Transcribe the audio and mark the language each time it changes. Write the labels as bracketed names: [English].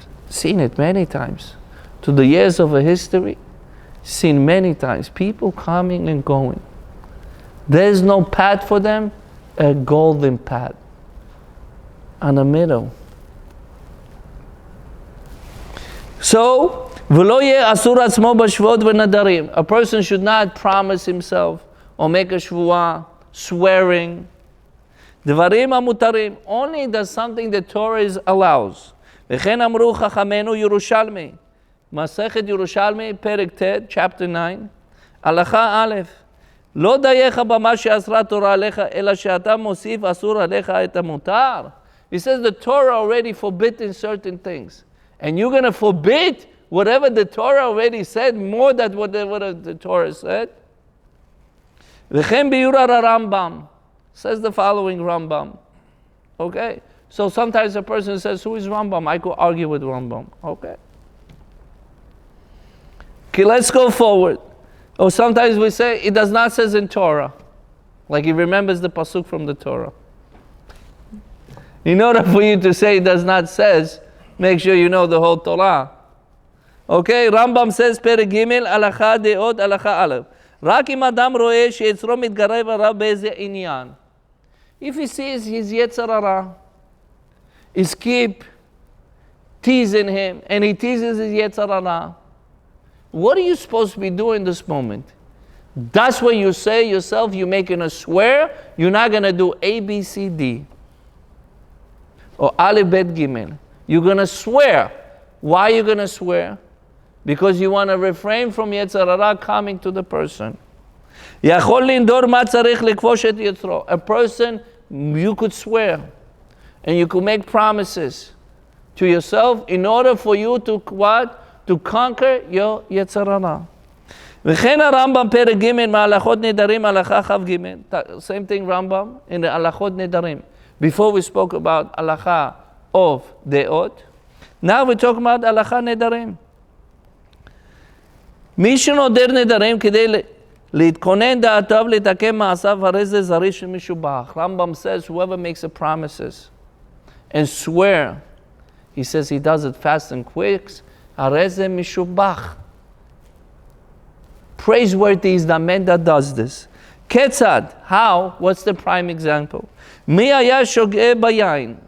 [English] Seen it many times. To the years of a history, seen many times. People coming and going. There's no path for them, a golden path. On the middle. [Hebrew] So, ולא יהיה אסור עצמו בשבועות ונדרים. [English] A person should not promise himself or make a shvuah, swearing. [Hebrew] דברים המותרים, [English] only does something the Torah allows. [Hebrew] וכן אמרו חכמינו ירושלמי. מסכת ירושלמי, פרק ט', [English] chapter 9, [Hebrew] הלכה א', לא דייך במה שאסרה תורה עליך, אלא שאתה מוסיף אסור עליך את המותר. [English] He says the Torah already forbidden certain things. And you're going to forbid whatever the Torah already said, more than whatever the Torah said. [Hebrew] וכן ביור הרמב"ם, [English] says the following Rambam. Okay? So sometimes a person says, who is Rambam? I could argue with Rambam. Okay? Okay, let's go forward. Or sometimes we say, it does not say in Torah. Like he remembers the pasuk from the Torah. In order for you to say it does not says, Make sure you know the whole Torah. Okay, Rambam says, [Hebrew] פרק ג' הלכה דעות, הלכה א'. רק אם אדם רואה שיצרו מתגרב הרע באיזה עניין. [English] If he sees his יצר הרע is keep teasing him, and he teases his יצר הרע, what are you supposed to be doing in this moment? That's what you say yourself, you're making a swear, you're not going to do A, B, C, D. Or Aleph, Bet, Gimel. You're going to swear. Why are you going to swear? Because you want to refrain from יצר הרע coming to the person. [Hebrew] יכול לנדור מה צריך לכבוש את יצרו. [English] A person, you could swear, and you could make promises to yourself in order for you to what? To conquer your יצר הרע. [Hebrew] וכן הרמב"ם פרק ג' מהלכות נדרים הלכה כ"ג. [English] Same thing Rambam in the הלכות נדרים. Before we spoke about הלכה of דעות. Now we talk about הלכה נדרים. [Hebrew] מי שנודר נדרים כדי להתכונן דעתיו לתקן מעשיו הרי זה זריז שמשובח. [English] Rambam says whoever makes a promises and swear, he says he does it fast and quick, [Hebrew] הרי זה משובח. [English] Praiseworthy is the man that does this. [Hebrew] כיצד? [English] How? What's the prime example? [Hebrew] מי היה שוגה ביין?